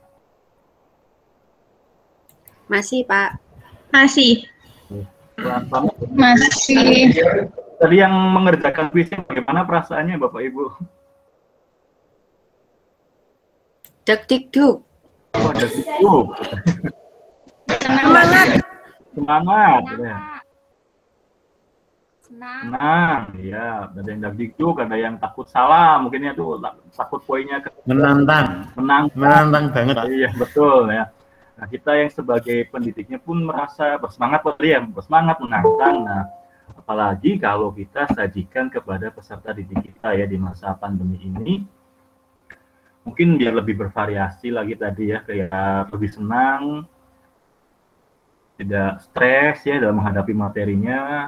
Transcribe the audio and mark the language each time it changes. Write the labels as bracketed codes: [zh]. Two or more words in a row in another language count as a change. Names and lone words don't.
[id] Masih, Pak. Masih. Masih. Tadi yang mengerjakan kuisnya bagaimana perasaannya Bapak Ibu? Deg-deg-dug. Oh, deg-deg-dug. Semangat. Semangat. Ya. Senang, ya. Ada yang deg-deg-dug, ada yang takut salah, mungkinnya tuh takut poinnya menantang banget. Iya, betul ya. Nah, kita yang sebagai pendidiknya pun merasa bersemangat ya, bersemangat menantang. Nah, apalagi kalau kita sajikan kepada peserta didik kita ya di masa pandemi ini, mungkin dia lebih bervariasi lagi tadi ya, kayak lebih senang, tidak stres ya dalam menghadapi materinya.